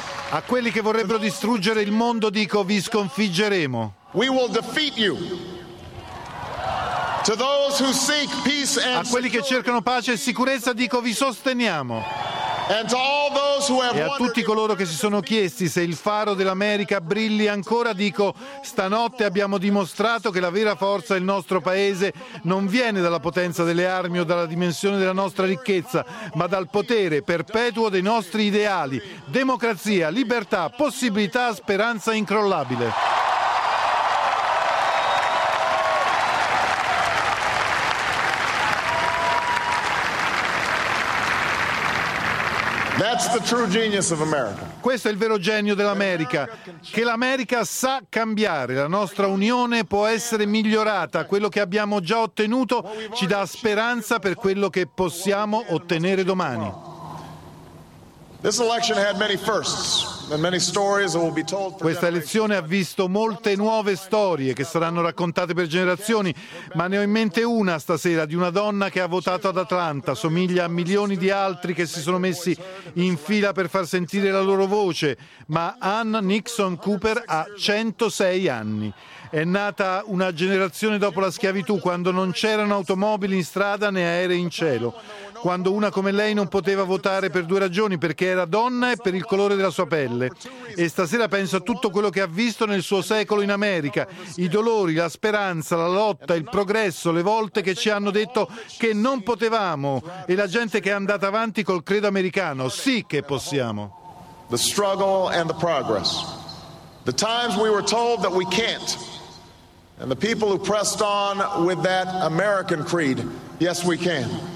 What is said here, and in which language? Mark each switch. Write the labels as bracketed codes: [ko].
[it] A quelli che vorrebbero distruggere il mondo dico: vi sconfiggeremo. [en] We will defeat you. To those who seek peace and [it] a quelli che cercano pace e sicurezza dico: vi sosteniamo. [en] And to all those who have [it] e a tutti coloro che si sono chiesti se il faro dell'America brilli ancora dico: stanotte abbiamo dimostrato che la vera forza del nostro paese non viene dalla potenza delle armi o dalla dimensione della nostra ricchezza, ma dal potere perpetuo dei nostri ideali: democrazia, libertà, possibilità, speranza incrollabile. [en] That's the true genius of America. [it] Questo è il vero genio dell'America, che l'America sa cambiare, la nostra unione può essere migliorata, quello che abbiamo già ottenuto ci dà speranza per quello che possiamo ottenere domani. [en] This election had many firsts and many stories that will be told. [it] Questa elezione ha visto molte nuove storie che saranno raccontate per generazioni, ma ne ho in mente una stasera, di una donna che ha votato ad Atlanta, somiglia a milioni di altri che si sono messi in fila per far sentire la loro voce, ma Ann Nixon Cooper ha 106 anni. È nata una generazione dopo la schiavitù, quando non c'erano automobili in strada né aerei in cielo, quando una come lei non poteva votare per due ragioni: perché era donna e per il colore della sua pelle. E stasera penso a tutto quello che ha visto nel suo secolo in America: i dolori, la speranza, la lotta, il progresso, le volte che ci hanno detto che non potevamo, e la gente che è andata avanti col credo americano: sì che possiamo. [en] The struggle and the progress. The times we were told that we can't, and the people who pressed on with that American creed: yes, we can.